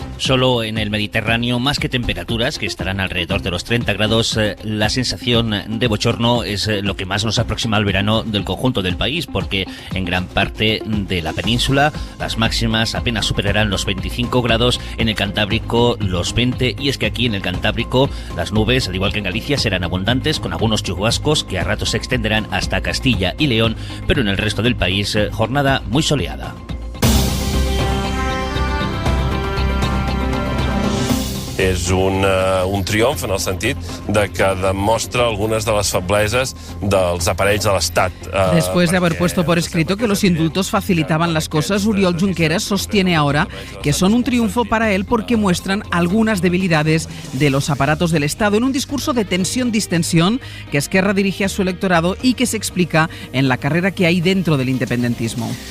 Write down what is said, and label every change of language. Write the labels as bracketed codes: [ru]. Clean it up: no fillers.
[es] Solo en el Mediterráneo, más que temperaturas, que estarán alrededor de los 30 grados, la sensación de bochorno es lo que más nos aproxima al verano del conjunto del país, porque en gran parte de la península las máximas apenas superarán los 25 grados, en el Cantábrico los 20, y es que aquí en el Cantábrico las nubes, al igual que en Galicia, serán abundantes, con algunos chubascos que a ratos se extenderán hasta Castilla y León, pero en el resto del país, jornada muy soleada. [ca] És un triomf en el sentit de que demostra algunes de les febleses dels aparells de l'Estat. [es] Después de haber puesto por escrito que los indultos facilitaban las cosas, Oriol Junqueras sostiene ahora que son un triunfo para él porque muestran algunas debilidades de los aparatos del Estado, en un discurso de tensión-distensión que Esquerra dirige a su electorado y que se explica en la carrera que hay dentro del independentismo.